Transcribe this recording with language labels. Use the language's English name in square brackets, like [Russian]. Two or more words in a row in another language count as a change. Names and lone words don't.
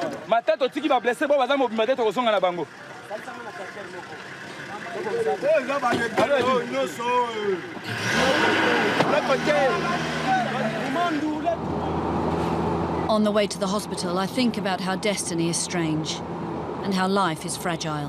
[Lingala] matatu tiki ba blessé bo baza mobimba te tokozonga na bango. [English] On the way to the hospital, I think about how destiny is strange and how life is fragile.